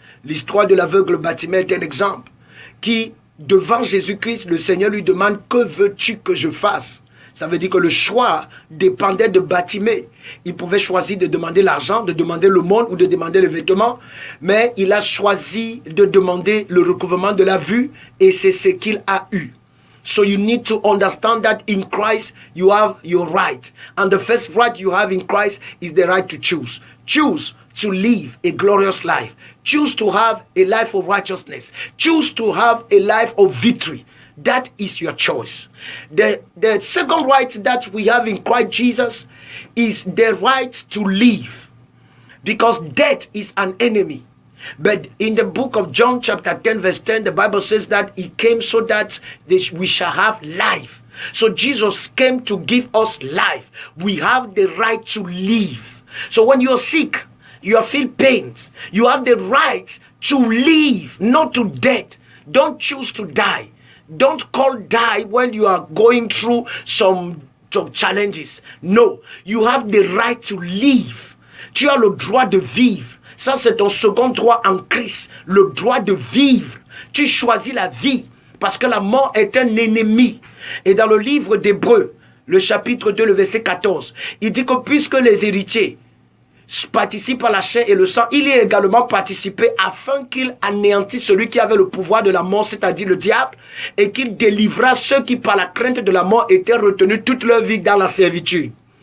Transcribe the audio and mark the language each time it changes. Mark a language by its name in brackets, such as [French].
[French] L'histoire de l'aveugle Bartimée est un exemple qui, devant Jésus-Christ, le Seigneur lui demande « Que veux-tu que je fasse ?» Ça veut dire que le choix dépendait de Bartimée. Il pouvait choisir de demander l'argent, de demander le monde ou de demander les vêtements. Mais il a choisi de demander le recouvrement de la vue et c'est ce qu'il a eu. [English] So you need to understand that in Christ you have your right. And the first right you have in Christ is the right to choose. Choose to live a glorious life. Choose to have a life of righteousness. Choose to have a life of victory. That is your choice. The second right that we have in Christ Jesus is the right to live. Because death is an enemy. But in the book of John chapter 10 verse 10, the Bible says that he came so that we shall have life. So Jesus came to give us life. We have the right to live. So when you're sick, you feel pain, you have the right to live, not to death. Don't choose to die. Don't call die when you are going through some challenges. No, you have the right to live. [French] Tu as le droit de vivre. Ça, c'est ton second droit en Christ. Le droit de vivre. Tu choisis la vie parce que la mort est un ennemi. Et dans le livre d'Hébreux, le chapitre 2, le verset 14, il dit que puisque les héritiers participe à la chair et le sang, il y a également participé afin qu'il anéantisse celui qui avait le pouvoir de la mort, c'est-à-dire le diable, et qu'il délivra ceux qui par la crainte de la mort étaient retenus toute leur vie dans la servitude.